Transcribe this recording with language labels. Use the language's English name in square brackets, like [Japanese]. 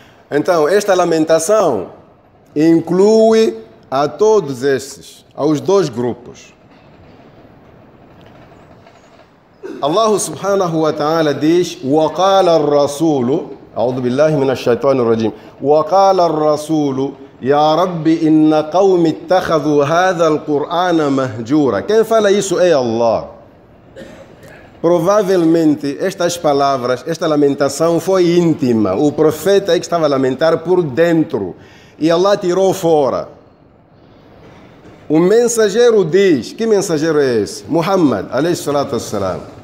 [Portuguese] Então, esta lamentação inclui a todos esses, aos dois grupos. Allah subhanahu wa ta'ala diz: [Arabic] وَقَالَ الرَّسُولُ, أعوذ بالله من الشيطان الرجيم وقال الرسول يا رب إن قوم اتخذوا هذا القرآن مهجورا. [Portuguese] Quem fala isso é Allah. Provavelmente estas palavras, esta lamentação foi íntima. O profeta é que estava a lamentar por dentro e Allah tirou fora. O mensageiro diz, que mensageiro é esse? Muhammad, alayhi salatu wassalam.